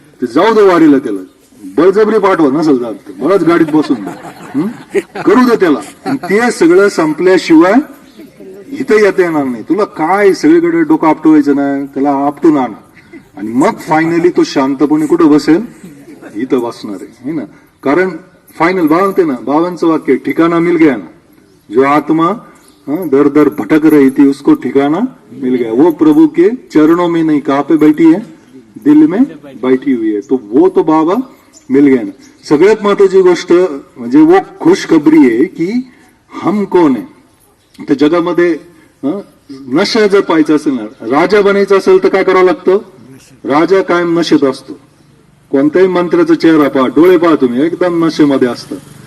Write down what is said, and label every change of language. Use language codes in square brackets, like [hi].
[mr] ते जाऊ दे वारीला, त्याला बळजबरी पाठवा नसेल जात तर बळच गाडीत बसून करू दे त्याला. ते सगळं संपल्याशिवाय इथं येता येणार नाही. तुला काय सगळीकडे डोकं आपटवायचं नाही, त्याला आपटून आण आणि मग फायनली तो शांतपणे कुठं बसेल, इथं बसणार आहे ना. कारण फायनल बाबा म्हणते ना, बाबांचं वाक्य [hi] ठिकाणा मिल गया ना, जो आत्मा दर दर भटक रही थी उसको ठिकाना मिल गया, वो प्रभु के चरणों में नहीं कहाँ पे बैठी है, दिल में बैठी हुई है, तो वो तो बाबा मिल गया ना. [mr] सगळ्यात महत्वाची गोष्ट म्हणजे [hi] वो खुशखबरी [mr] आहे की हम कोण आहे. त्या जगामध्ये नशा जर पाहायचं असेल ना, राजा बनायचं असेल तर काय करावं लागतं, राजा कायम नशेत असतो. कोणत्याही मंत्र्याचा चेहरा पहा, डोळे पहा तुम्ही, एकदम नशेमध्ये असतात.